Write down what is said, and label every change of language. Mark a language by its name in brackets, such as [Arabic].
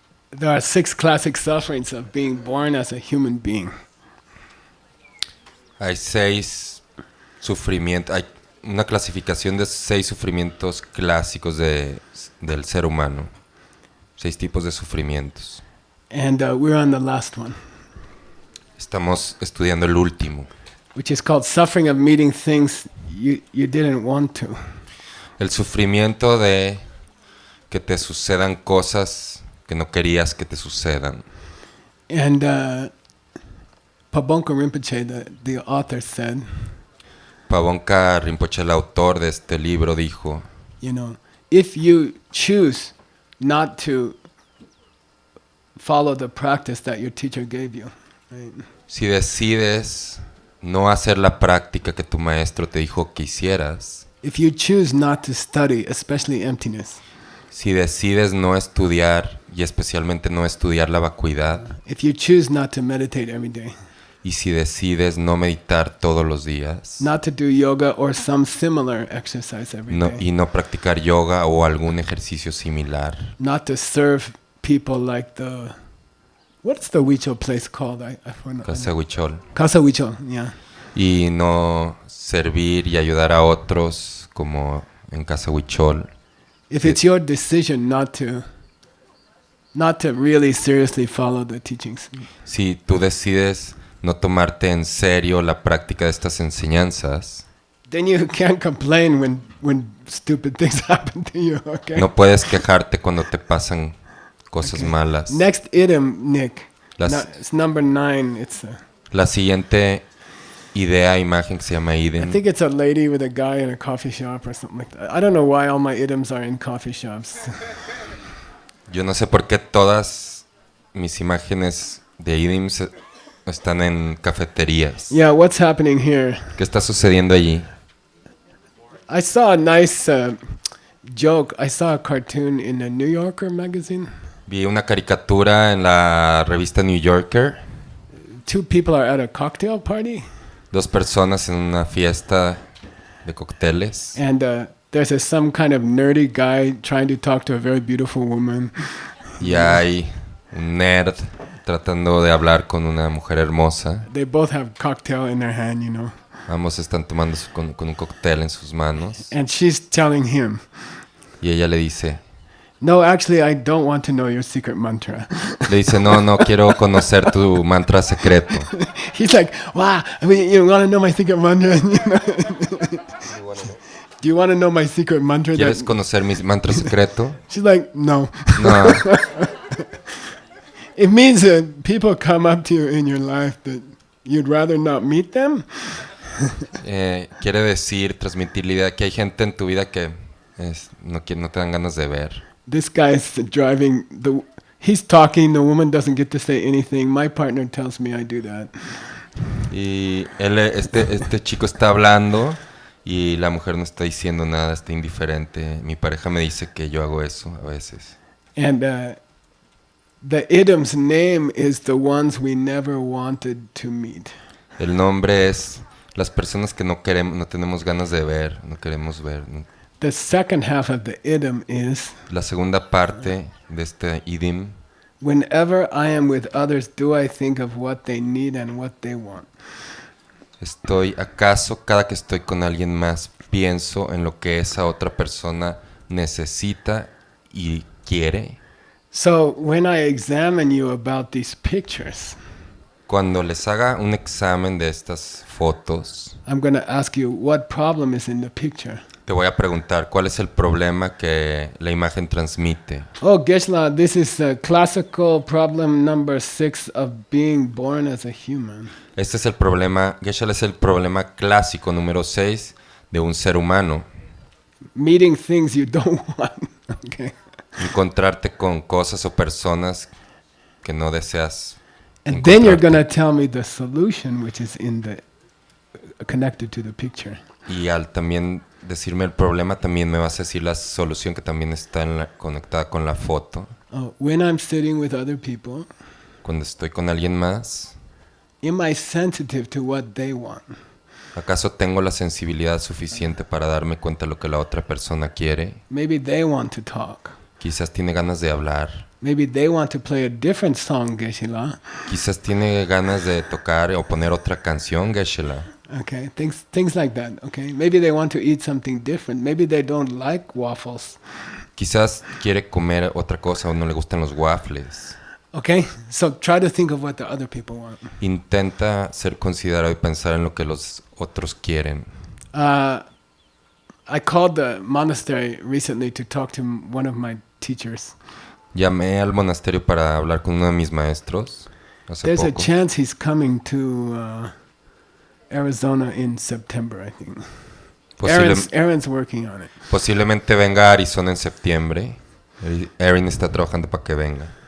[English] There are 6 classic sufferings of being born as a human being. [Spanish] Hay 6 sufrimientos, hay una clasificación de 6 sufrimientos clásicos del ser humano. 6 tipos de sufrimientos. [English] And we're on the last one, [Spanish] Estamos estudiando el último, [English] which is called suffering of meeting things you didn't want to. [Spanish] el sufrimiento de que te sucedan cosas que no querías que te sucedan. [English] And Pabongka Rinpoche, the author, said, [Spanish] Pabongka Rinpoche, el autor de este libro, dijo, [English] you know, if you choose not to follow the practice that your teacher gave you, right? [Spanish] si decides no hacer la práctica que tu maestro te dijo que hicieras, [English] If you choose not to study, especially emptiness, [Spanish] si decides no estudiar y especialmente no estudiar la vacuidad, [English] if you choose not to meditate every day, [Spanish] y si decides no meditar todos los días, [English] not to do yoga or some similar exercise every [Spanish] no, [English] day, [Spanish] y no practicar yoga o algún ejercicio similar, [English] not to serve people like what's the Huichol place called? I forgot. [Spanish] Casa Huichol, [English] Casa Huichol, yeah. [Spanish] y no servir y ayudar a otros como en Casa Huichol. [English] If it's your decision not to really seriously follow the teachings, [Spanish] Si tú decides no tomarte en serio la práctica de estas enseñanzas, [English] then you can't complain when stupid things happen to you, okay? [Spanish] no puedes quejarte cuando te pasan cosas malas. [English] Next item, Nick. [Spanish] Las- [English] It's number 9. It's [Spanish] La siguiente idea, imagen que se llama [English] I [Spanish] idem, [English] think it's a lady with a guy in a coffee shop or something like that. I don't know why all my idioms are in coffee shops. [Spanish] yo no sé por qué todas mis imágenes de idem están en cafeterías. [English] Yeah, what's happening here? [Spanish] ¿Qué está sucediendo allí? [English] I saw a nice joke. I saw a cartoon in a New Yorker magazine. [Spanish] Vi una caricatura en la revista New Yorker. [English] 2 people are at a cocktail party, [Spanish] 2 personas en una fiesta de cócteles. [English] and there's some kind of nerdy guy trying to talk to a very beautiful woman. [Spanish] Y hay un nerd tratando de hablar con una mujer hermosa. [English] They both have cocktail in their hand, you know. [Spanish] Ambos están tomando con un cóctel en sus manos. [English] And she's telling him, [Spanish] Y ella le dice, [English] No, actually, I don't want to know your secret mantra. [Spanish] Le dice, no quiero conocer tu mantra secreto. [English] He's like, wow, I mean, you want to know my secret mantra? Do you want to know my secret mantra? [Spanish] ¿Quieres conocer mi mantra secreto? [English] She's like, no. [Spanish] No. [English] It means that people come up to you in your life that you'd rather not meet them. [Spanish] Quiere decir, transmitir la idea que hay gente en tu vida que no te dan ganas de ver. [English] This guy's driving, he's talking, the woman doesn't get to say anything. My partner tells me I do that. [Spanish] Y este chico está hablando y la mujer no está diciendo nada, está indiferente. Mi pareja me dice que yo hago eso a veces. [English] And the idam's name is the ones we never wanted to meet. [Spanish] El nombre es las personas que no tenemos ganas de ver, no queremos ver. [English] The second half of the idam is, [Spanish] La segunda parte de este idim, [English] whenever I am with others, do I think of what they need and what they want? [Spanish] ¿acaso cada que estoy con alguien más pienso en lo que esa otra persona necesita y quiere? [English] So when I examine you about these pictures, [Spanish] Cuando les haga un examen de estas fotos, [English] I'm going to ask you what problem is in the picture. [Spanish] te voy a preguntar cuál es el problema que la imagen transmite. [English] Oh, Geshe, this is a classical problem number 6 of being born as a human. [Spanish] Este es el problema, Geshe, es el problema clásico número 6 de un ser humano. [English] Meeting things you don't want. Okay. [Spanish] Encontrarte con cosas o personas que no deseas [English] And then you're [Spanish] encontrarte. [English] going to tell me the solution, which is connected to the picture. [Spanish] Y al también decirme el problema, también me vas a decir la solución que también está conectada con la foto. [English] Oh, when I'm sitting with other people, [Spanish] Cuando estoy con alguien más, [English] am I sensitive to what they want? [Spanish] ¿acaso tengo la sensibilidad suficiente para darme cuenta de lo que la otra persona quiere? [English] Maybe they want to talk. [Spanish] Quizás tiene ganas de hablar. [English] Maybe they want to play a different song, Geshe. [Spanish] Quizás tiene ganas de tocar o poner otra canción, Geshe-la. [English] Okay, things like that. Okay, maybe they want to eat something different. Maybe they don't like waffles. [Spanish] Quizás quiere comer otra cosa o no le gustan los waffles. [English] Okay, so try to think of what the other people want. [Spanish] Intenta ser considerado y pensar en lo que los otros quieren. [English] I called the monastery recently to talk to one of my teachers. [Spanish] Llamé al monasterio para hablar con uno de mis maestros hace [English] There's a [Spanish] poco. [English] chance he's coming to Arizona in September, I think. Aaron's working on it. [Spanish] Posiblemente venga a Arizona en septiembre. Aaron está trabajando para que venga.